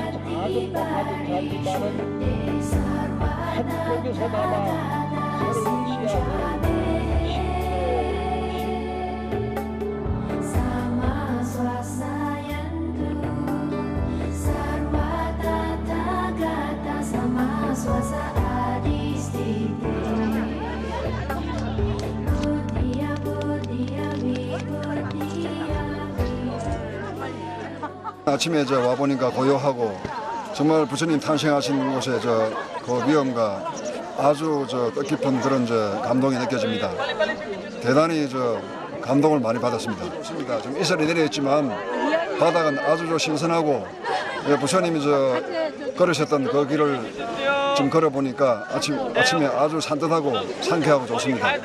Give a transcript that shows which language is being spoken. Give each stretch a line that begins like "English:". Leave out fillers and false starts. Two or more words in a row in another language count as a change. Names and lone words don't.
Korean: 가족 가족 살기만은 한국에서나마 새로운 시야를
Sanskrit: Sama swasayanu, sarwa tathagata, sama swasa adistite. Buddhiya buddhiya vibhuddhiya.
Korean: 아침에 와 보니까 고요하고 정말 부처님 탄생하신 곳에 그 위엄과 아주 뜻깊은 그런 감동이 느껴집니다. 대단히 감동을 많이 받았습니다. 좋습니다. 좀 이슬이 내려있지만 바닥은 아주 신선하고 부처님이 걸으셨던 그 길을 좀 걸어보니까 아침에 아주 산뜻하고 상쾌하고 좋습니다.